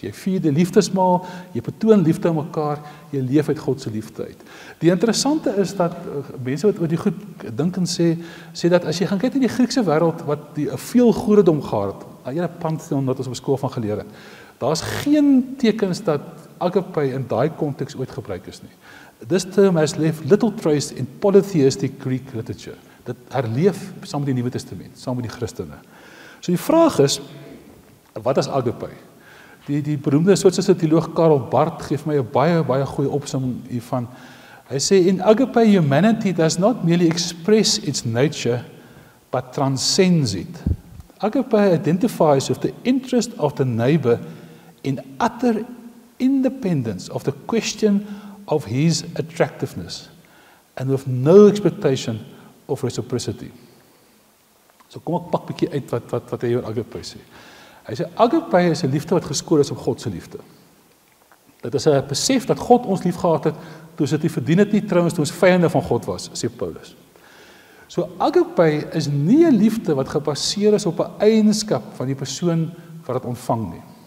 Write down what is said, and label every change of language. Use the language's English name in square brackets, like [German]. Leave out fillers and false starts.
[Afrikaans] Jy vier die liefdesmaal, jy betoon liefde aan mekaar, jy leef uit God se liefde uit. Die interessante is dat mense wat oor die goed dink en sê dat as jy gaan kyk in die Griekse wêreld wat die veel goederdom gehad het, 'n hele pantheon wat ons op skool van geleer het, daar's geen tekens dat agape in daai konteks ooit gebruik is nie. [English] This term has left little trace in polytheistic Greek literature. [Afrikaans] Dit herleef saam met die Nuwe Testament, saam met die Christene. So die vraag is, wat is agape? Die beroemde Switserse teoloog Karl Barth gee my 'n baie goeie opsomming hiervan. Hy sê, [English] in agape, humanity does not merely express its nature, but transcends it. Agape identifies with the interest of the neighbor in utter independence of the question of his attractiveness, and with no expectation of reciprocity. [Afrikaans] So kom ek pak 'n bietjie uit wat hy oor agape sê. Hy sê agape is 'n liefde wat geskoor is op God se liefde. Dit is 'n besef dat God ons liefgehad het toe ons dit nie verdien het nie, trouens toe ons vyande van God was, sê Paulus. So agape is nie 'n liefde wat gebaseer is op 'n eienskap van die persoon wat dit ontvang nie.